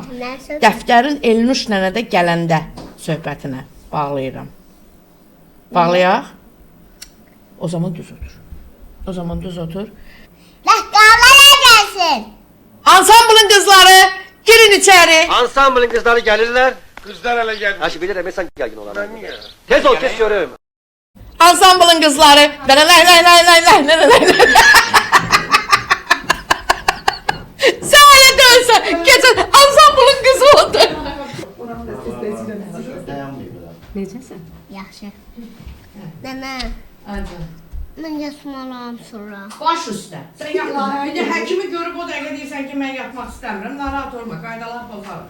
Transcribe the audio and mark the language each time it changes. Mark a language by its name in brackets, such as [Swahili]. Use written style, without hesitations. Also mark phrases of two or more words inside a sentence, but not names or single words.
[Azerbaijani] Dəftərin Elnuş nənədə gələndə söhbətinə bağlayıram. Bağlayaq. O zaman düz otur. O zaman düz otur. Dəftərlərə gəlsin. Ansamblın qızları, girin içəri. [Turkish] Ansamblın kızları gelirler. Kızlar hele geldi. Ha şimdi bilirim sen gergin olan. Ben niye? Tez ol kesiyorum. [Azerbaijani] Ansamblın qızları. Belə lay lay lay lay lay lay lay. Səhaya dönsə, keçən ansamblın qızı oldu. Necəsən? Yaxşı. Nənə, mən yatmalıyam sonra. Baş üstə. Sən yatma. Bir də həkimi görüb o dəqiqə deyirsən ki, mən yatmaq istəmirəm. Narahat olma, qaydalar pozarıq.